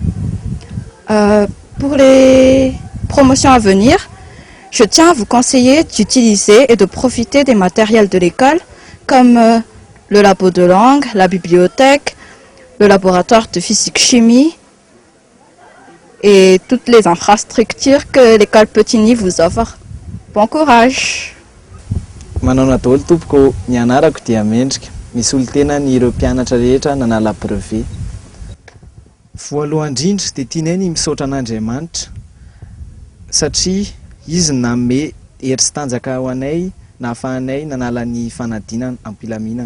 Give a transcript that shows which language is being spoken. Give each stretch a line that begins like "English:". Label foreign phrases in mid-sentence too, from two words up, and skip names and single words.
French: Pour les promotions à venir, je tiens à vous conseiller d'utiliser et de profiter des matériels de l'école comme le labo de langue, la bibliothèque, le laboratoire de physique-chimie et toutes les infrastructures que l'école Petit-Nid vous offre. Bon courage!
Malagasy: Manao na daholo tompoko ny anarako dia mendrika. Misy olo-tena ny ireo mpianatra rehetra nanala brevet. Voalohany indrindra dia tianay ny misaotra an'Andriamanitra satria izy nanome hery sy tanjaka ho anay nahafahanay nanala ny fanadinana am-pilaminana.